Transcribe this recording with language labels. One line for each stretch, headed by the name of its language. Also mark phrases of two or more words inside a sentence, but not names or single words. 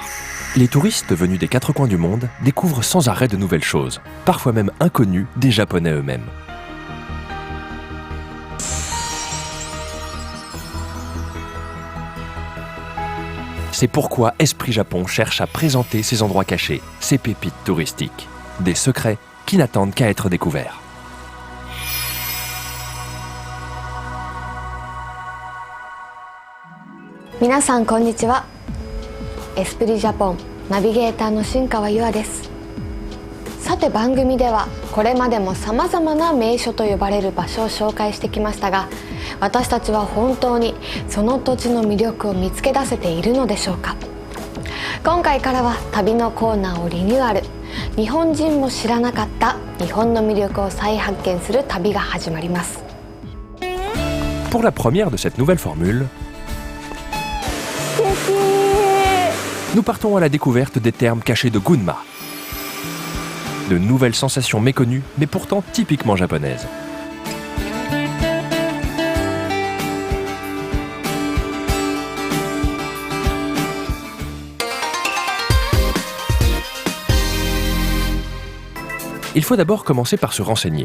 French: Les touristes venus des quatre coins du monde découvrent sans arrêt de nouvelles choses, parfois même inconnues des Japonais eux-mêmes. C'est pourquoi Esprit Japon cherche à présenter ces endroits cachés, ces pépites touristiques, des secrets qui n'attendent qu'à être découverts.
Japanese: 皆さんこんにちは. Esprit Japon ナビゲーターの新川優愛です。さて番組ではこれまでもさまざまな名所と呼ばれる場所を紹介してきましたが、私たちは本当にその土地の魅力を見つけ出せているのでしょうか。今回からは旅のコーナーをリニューアル、日本人も知らなかった日本の魅力を再発見する旅が始まります。
French: Pour la première de cette nouvelle formule, nous partons à la découverte des termes cachés de Gunma. De nouvelles sensations méconnues, mais pourtant typiquement japonaises. Il faut d'abord commencer par se renseigner.